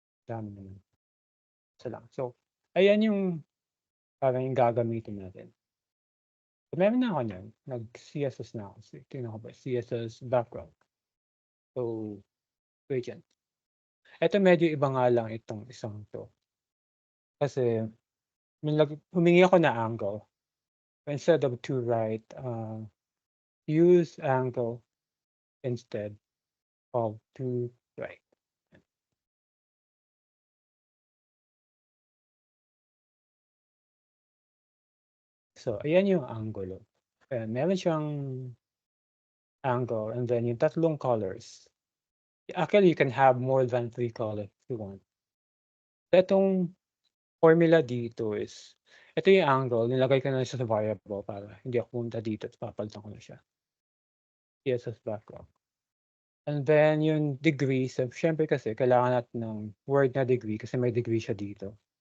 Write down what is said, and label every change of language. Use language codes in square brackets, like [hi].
[tl] Dami naman. Isa lang. So, ayan yung parang yung gagamitin natin. So, meron na ako niyan. Nag-CSS na ako. Tingnan ko ba? CSS background. So, gradient. Ito medyo iba nga lang itong isang to. Kasi, humingi ako na angle. [en] Instead of to right, use angle instead of to right. [tl] So, ayan yung angulo. Meron siyang angle and then yung tatlong colors. [en] Actually, you can have more than 3 colors if you want. [tl] Itong formula dito is, ito yung angle, nilagay ko na siya sa variable para hindi ako punta dito at papalitan ko na siya. CSS background. And then yung degree, so syempre kasi kailangan natin ng word na degree kasi may degree siya dito.